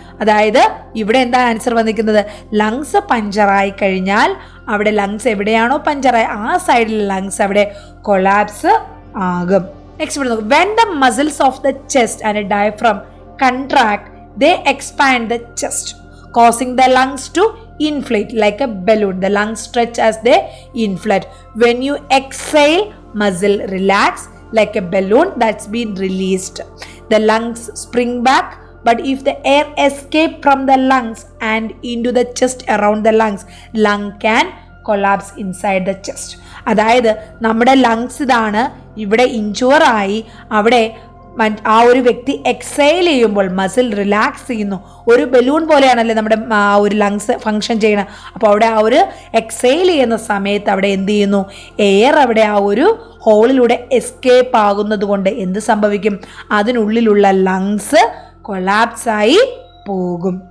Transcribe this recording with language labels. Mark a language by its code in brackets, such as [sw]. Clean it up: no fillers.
[ml] അതായത് ഇവിടെ എന്താ ആൻസർ വന്നിരിക്കുന്നത്, ലങ്സ് പഞ്ചറായി കഴിഞ്ഞാൽ അവിടെ ലങ്സ് എവിടെയാണോ പഞ്ചറായി ആ സൈഡിൽ ലങ്സ് അവിടെ കൊളാപ്സ് ആകും. [en] next [ml] ഇവിടെ നോക്കും, [en] When the muscles of the chest and diaphragm contract they expand the chest causing the lungs to inflate like a balloon. The lungs stretch as they inflate. When you exhale, muscle relax like a balloon that's been released. The lungs spring back, but if the air escape from the lungs and into the chest around the lungs, lung can collapse inside the chest. [ml] അതായത് നമ്മുടെ lungs ഇതാണ്, ഇവിടെ ഇഞ്ചുവർ ആയി, അവിടെ ആ ഒരു വ്യക്തി exile ചെയ്യുമ്പോൾ മസിൽ റിലാക്സ് ചെയ്യുന്നു. ഒരു ബലൂൺ പോലെയാണല്ലേ നമ്മുടെ ആ ഒരു ലങ്സ് ഫങ്ഷൻ ചെയ്യണം. അപ്പോൾ അവിടെ ആ ഒരു എക്സൈൽ ചെയ്യുന്ന സമയത്ത് അവിടെ എന്ത് ചെയ്യുന്നു, എയർ അവിടെ ആ ഒരു ഹോളിലൂടെ എസ്കേപ്പ് ആകുന്നത് കൊണ്ട് എന്ത് സംഭവിക്കും, അതിനുള്ളിലുള്ള ലങ്സ് കൊളാപ്സ് ആയി പോകും.